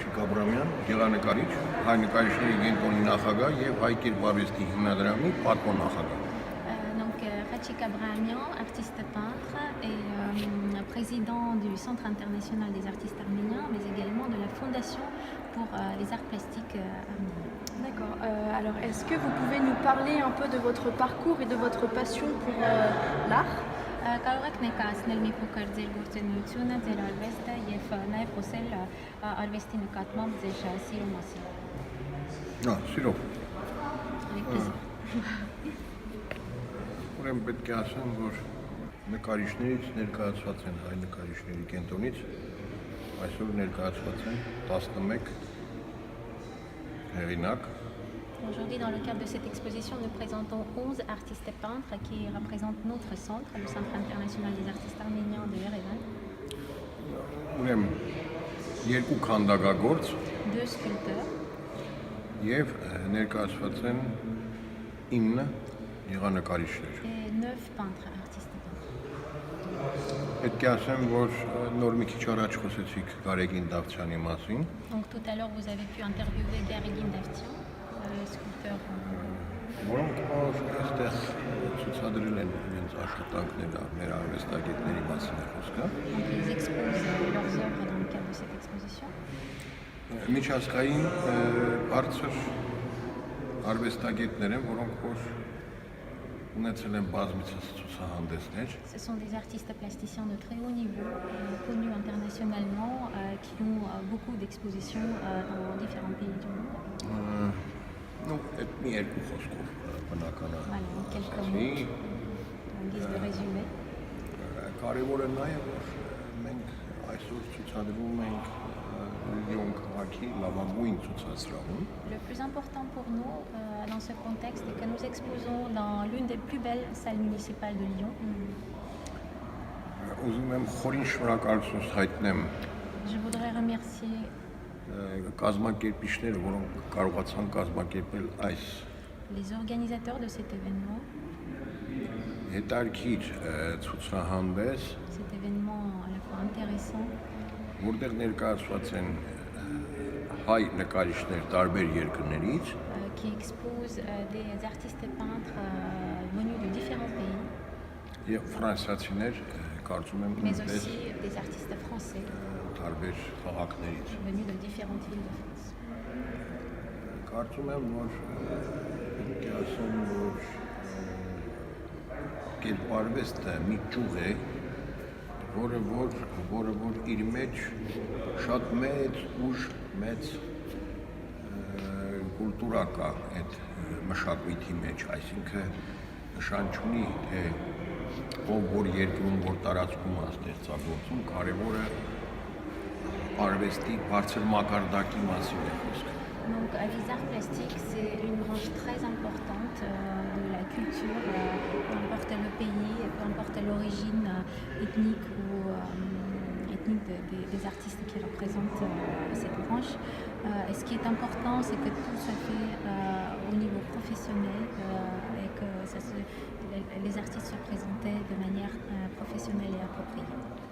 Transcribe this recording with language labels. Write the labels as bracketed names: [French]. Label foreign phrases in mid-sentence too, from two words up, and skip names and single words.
[Armenian] Աբրամյան, գեղանկարիչ, հայ նկարիչների կենտրոնի նախագահ եւ հայ կերպարվեստի հիմնադրամի պատգամնախագահ։ [French] Donc Rachik Abrahamian, artiste peintre et président du Centre international des artistes arméniens, mais également de la Fondation pour les arts plastiques arméniens. D'accord. Alors, est-ce que vous pouvez nous parler un peu de votre parcours et de votre passion pour l'art? [Armenian] Կարող եք ներկայացնել մի փոքր ձեր գործունեությունը, ձեր արվեստը եւ նաեւ խոսել արվեստի նկատմամբ ձեր սիրո մասին։ Սիրո։ [French] Avec plaisir. [Armenian] Ուրեմն պետք է ասեմ, որ նկարիչներից ներկայացված են հայ նկարիչների կենտրոնից, այսօր ներկայացված են 11 հեղինակ։ [French] Aujourd'hui, dans le cadre de cette exposition, nous présentons 11 artistes et peintres qui représentent notre centre, le Centre international des artistes arméniens de Yerevan. [Armenian] Ուրեմն երկու քանդակագործ [French] Deux sculpteurs [Armenian] եւ ներկայացված են 9 եղանակարիչներ։ [French] et 9 peintres, artistes et peintres. [Armenian] Պետք է ասեմ, որ նոր մի քիչ առաջ խոսեցիք Գարեգին Դավթյանի մասին։ [French] Donc tout à l'heure, vous avez pu interviewer Garigin Davtian, le sculpteur. [Armenian] Որոնք այստեղ ցուցադրել են իրենց աշխատանքները, մեր արվեստագետների մասին է խոսքը։ [French] Donc ils exposent leurs œuvres dans le cadre de cette exposition. [Armenian] Միջազգային բարձր արվեստագետներ են, որոնք որ ունեցել են բազմիցս ցուցահանդեսներ։ [French] Ce sont des artistes plasticiens de très haut niveau, connus internationalement, qui ont beaucoup d'expositions dans différents pays du monde. [Armenian] Այդ մի երկու խոսքով բնական է։ [French] Voilà, en quelques mots, en guise de résumé. [Armenian] Կարևորը նա է, որ մենք այսօր ցուցադրում ենք Լիոն քաղաքի լավագույն ցուցասրահում։ [French] Le plus important pour nous dans ce contexte est que nous exposons dans l'une des plus belles salles municipales de Lyon. [Armenian] Ուզում եմ խորին շնորհակալություն հայտնեմ [French] Je voudrais remercier [Armenian] կազմակերպիչները, որոնք կարողացան կազմակերպել այս [French] les organisateurs de cet événement, [Armenian] հետարքիր ցուցահանդես, [French] cet événement à la fois intéressant, [Armenian] որտեղ ներկայացված են հայ նկարիչներ տարբեր երկրներից, [French] qui expose des artistes et peintres venus de différents pays, [Armenian] եւ ֆրանսիացիներ, կարծում եմ [French] mais aussi des artistes français [Armenian] տարբեր քաղաքներից։ [French] venus de différentes villes de France. [Armenian] Կարծում եմ, որ պետք է ասեմ, որ կերպարվեստը մի ճյուղ է, որը որ իր մեջ շատ մեծ ուժ, մեծ կուլտուրա կա այդ մշակույթի մեջ, այսինքն նշան չունի, թե ով որ երկրում որ տարածքում է ստեղծագործում, կարևորը արվեստի բարձր մակարդակի մասին է խոսքը։ [French] Donc les arts plastiques, c'est une branche très importante de la culture, peu importe le pays, peu importe l'origine ethnique ou ethnique des artistes qui représentent cette branche. Et ce qui est important, c'est que tout se fait au niveau professionnel et que les artistes soient présentés de manière professionnelle et appropriée.